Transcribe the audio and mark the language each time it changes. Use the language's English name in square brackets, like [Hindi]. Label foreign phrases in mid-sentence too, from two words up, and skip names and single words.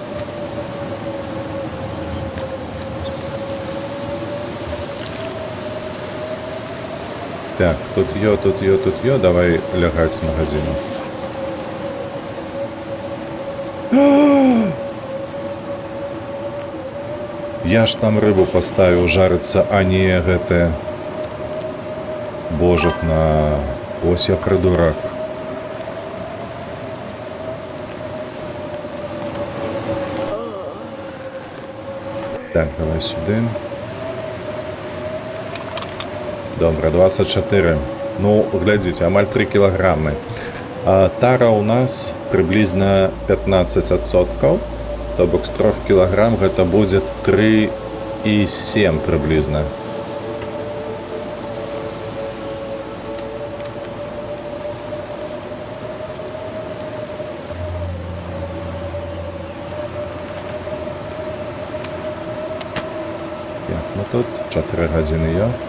[Belarusian] Так, тут ё, давай лягаць на гадзіну. Я ж там рыбу паставіў жарыцца, а не гэтае божак на... Ось я прыдурак. Так, давай сюди. [Ukrainian] Добре, 24. Ну, [Belarusian] глядзіце, амаль 3 кілаграмы. Тара у нас приблизно 15%. То бок з 3 кілаграм гэта будзе 3,7 приблизно. Ну тут 4 гадзіны ё.